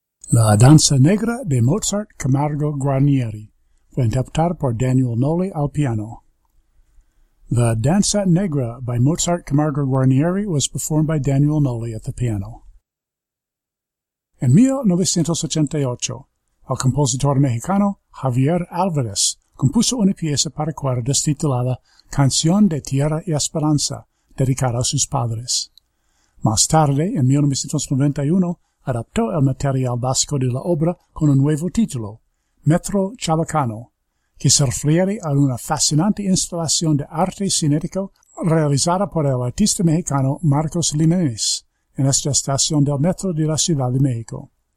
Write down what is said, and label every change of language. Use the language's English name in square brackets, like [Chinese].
[Spanish] La Danza Negra de Mozart Camargo Guarnieri fue interpretada por Daniel Noli al piano. [English] The Danza Negra by Mozart Camargo Guarnieri was performed by Daniel Noli at the piano. [Spanish] En 1988, el compositor mexicano Javier Álvarez compuso una pieza para cuerdas titulada Canción de Tierra y Esperanza, dedicada a sus padres. Más tarde, en 1991, adaptó el material básico de la obra con un nuevo título, Metro Chabacano, que se refiere a una fascinante instalación de arte cinético realizada por el artista mexicano Marcos Jiménez en esta estación del metro de la Ciudad de México.